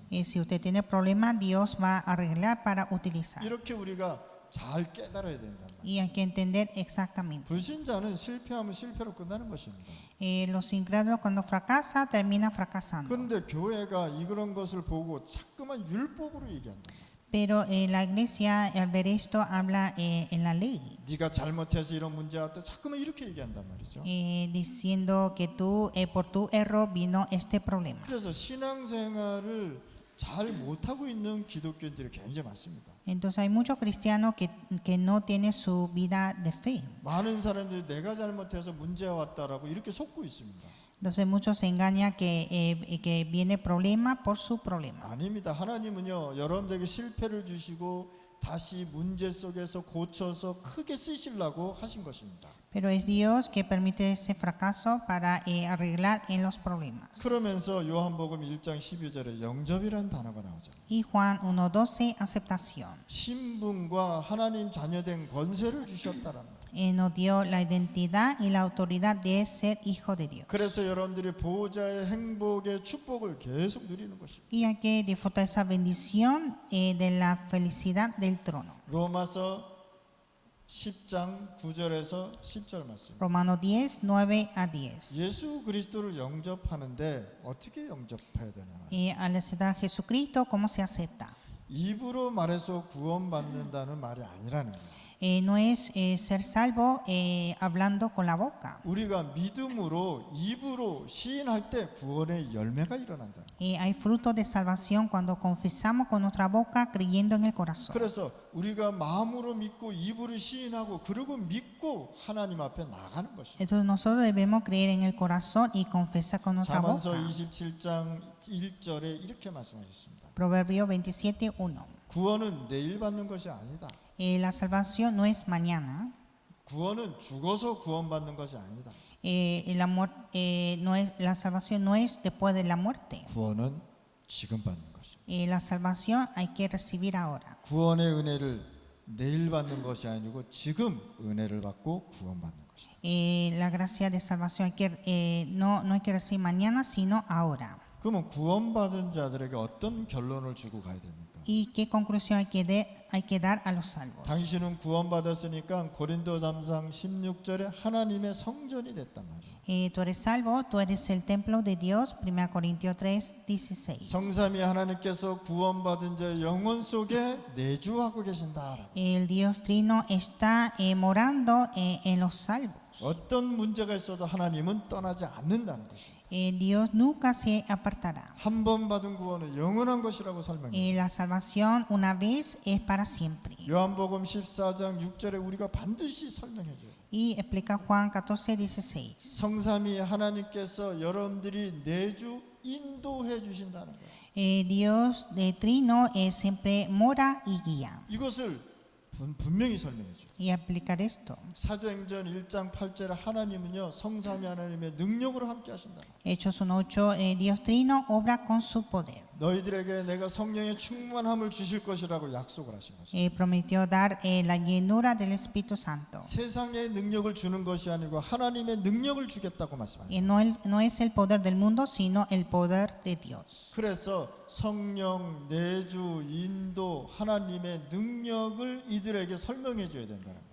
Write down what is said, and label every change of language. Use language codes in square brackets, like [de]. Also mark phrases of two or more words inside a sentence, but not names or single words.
[es] Si usted tiene problemas, Dios va a arreglar para utilizar. [ko] 이렇게 우리가 잘 깨달아야 된단 말이에요. [es] Y hay que entender exactamente. [ko] 불신자는 실패하면 실패로 끝나는 것입니다. [es] Los incrédulos cuando fracasa terminan fracasando. [ko] 그런데 교회가 이런 것을 보고 자꾸만 율법으로 얘기한다. [es] Pero la iglesia al ver esto habla en la ley, [ko] 네가 잘못해서 이런 문제 왔다. 자꾸만 이렇게 얘기한단 말이죠. [es] diciendo que tú por tu error vino este problema. [ko] 그래서 신앙생활을 잘 못하고 있는 기독교인들이 굉장히 많습니다. [es] Entonces hay muchos cristianos que no tienen su vida de fe. [ko] 많은 사람들이 내가 잘못해서 문제가 왔다라고 이렇게 속고 있습니다. [es] Entonces muchos se engañan que viene problema por su problema. [ko] 아닙니다. 하나님은요 여러분들에게 실패를 주시고 다시 문제 속에서 고쳐서 크게 쓰시려고 하신 것입니다. [es] Pero es Dios que permite ese fracaso para arreglar en los problemas. [ko] 그러면서 요한복음 1장 12절에 영접이라는 단어가 나오잖아요. [es] Y Juan 1:12, aceptación. [ko] 신분과 하나님 자녀된 권세를 주셨다라는 거예요. [es] Nos dio la identidad y la autoridad de ser hijo de Dios. [ko] 그래서 여러분들이 보호자의 행복의 축복을 계속 누리는 것입니다. [es] Y hay que disfrutar esa bendición de la felicidad del trono. [ko] 로마서 10장 9절에서 10절 말씀. [es] Romanos 10, 9 a 10. [ko] 예수 그리스도를 영접하는데 어떻게 영접해야 되나? [es] Al aceptar a Jesucristo, ¿cómo se acepta? [ko] 입으로 말해서 구원받는다는 말이 아니라는 거예요. [es] No es ser salvo hablando con la boca. [ko] 우리가 믿음으로 입으로 시인할 때 구원의 열매가 일어난다. [es] Hay frutos de salvación cuando confesamos con nuestra boca creyendo en el corazón. [ko] 그래서 우리가 마음으로 믿고 입으로 시인하고 그리고 믿고 하나님 앞에 나가는 것입니다. [es] Entonces nosotros debemos creer en el corazón y confesar con nuestra [ko] 잠언서 [es] boca. [ko] 27장 1절에 이렇게 말씀하셨습니다. [es] Proverbio 27, 1. [ko] 구원은 내일 받는 것이 아니다. [es] La salvación no es mañana. [ko] 구원은 죽어서 구원받는 것이 아니다. [es] El amor, no es, la salvación no es después de la muerte. [ko] 구원은 지금 받는 것입니다. [es] La salvación hay que recibir ahora. [ko] 구원의 은혜를 내일 받는 것이 아니고 지금 은혜를 받고 구원받는 것입니다. [es] La gracia de salvación no hay que recibir mañana, sino ahora. [ko] 그러면 구원받은 자들에게 어떤 결론을 주고 가야 됩니까? [es] ¿Y qué conclusión hay que dar a los salvos? [ko] 당신은 구원받았으니까 고린도 3장 16절에 하나님의 성전이 됐단 말이에요. [es] Tú eres salvo, tú eres el templo de Dios, 1 Corintios 3, 16. [ko] 성삼위 하나님께서 구원받은 자의 영혼 속에 내주하고 계신다. [es] El Dios Trino está morando en los salvos. [ko] 어떤 문제가 있어도 하나님은 떠나지 않는다는 것입니다. [es] Dios nunca se apartará. [ko] 한 번 받은 구원은 영원한 것이라고 설명해요. [es] La salvación una vez es para siempre. [ko] 요한복음 14장 6절에 우리가 반드시 설명해 줘요. [es] Y explica Juan 14, 16. [ko] 성삼위 하나님께서 여러분들이 내주 인도해 주신다는 거예요. [es] Dios de Trino siempre mora y guía. [ko] 이것을 분명히 설명해 줘요. [es] Y explicar esto. [ko] 사도행전 1장 8절에 하나님은요 성삼위 하나님의 능력으로 함께 하신다. [es] Hechos 1:8, Dios Trino obra con su poder. [ko] 너희들에게 내가 성령의 충만함을 주실 것이라고 약속을 하신 것입니다. [es] Prometió dar la llenura del Espíritu Santo. [ko] 세상의 능력을 주는 것이 아니고 하나님의 능력을 주겠다고 말씀합니다. [es] No es el poder del mundo, sino el poder de Dios. [ko] 그래서 성령, 내주, 인도, 하나님의 능력을 이들에게 설명해 줘야 된다는 거예요.